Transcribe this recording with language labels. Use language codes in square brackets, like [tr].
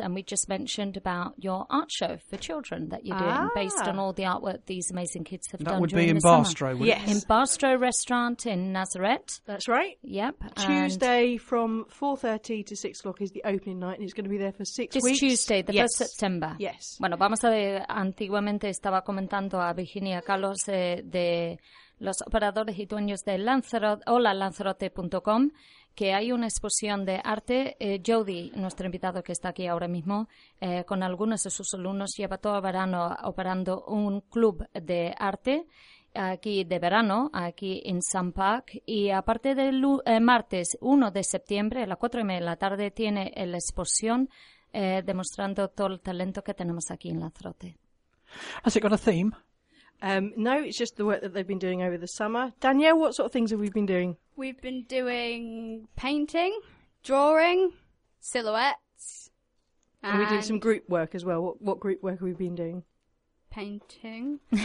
[en] And we just mentioned about your art show for children that you're doing based on all the artwork these amazing kids have that done. That would be in Barstow, wouldn't it? Yes. In Barstow Restaurant in Nazareth. That's right. Yep. Tuesday from 4:30 to 6 o'clock is the opening night, and it's going to be there for six weeks. Just Tuesday, the 1st September. Yes. [es] Bueno, vamos a ver. Antiguamente estaba comentando a Virginia Carlos de los operadores y dueños de Lanzarote, hola, lanzarote.com. Que hay una exposición de arte, Jodie, nuestro invitado que está aquí ahora mismo, con algunos de sus alumnos, lleva todo el verano operando un club de arte aquí de verano, aquí en Sun Park. Y aparte del martes 1 de septiembre, a las 4 y media de la tarde, tiene la exposición demostrando todo el talento que tenemos aquí en Lanzarote. ¿Has tenido un tema? [en] No, it's just the work that they've been doing over the summer. Danielle, what sort of things have we been doing? We've been doing painting, drawing, silhouettes. And we did some group work as well. What group work have we been doing? Painting.